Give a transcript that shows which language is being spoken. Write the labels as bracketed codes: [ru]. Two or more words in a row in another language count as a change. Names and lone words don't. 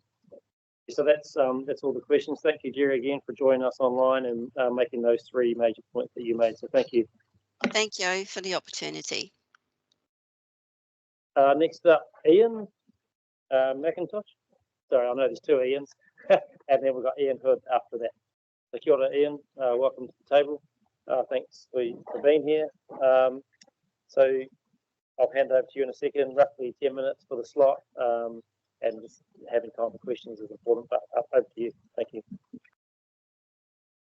[en] So that's all the questions. Thank you, Gerrie, again for joining us online and making those three major points that you made. So thank you. Thank you for the opportunity. Next up, Ian McIntosh. Sorry, I know there's two Ians. And then we've got Ian Hood after that. So [mi] kia ora, [en] Ian. Welcome to the table. Thanks for being here. So I'll hand over to you in a second, roughly 10 minutes for the slot. And just having time for questions is important, but over to you. Thank you.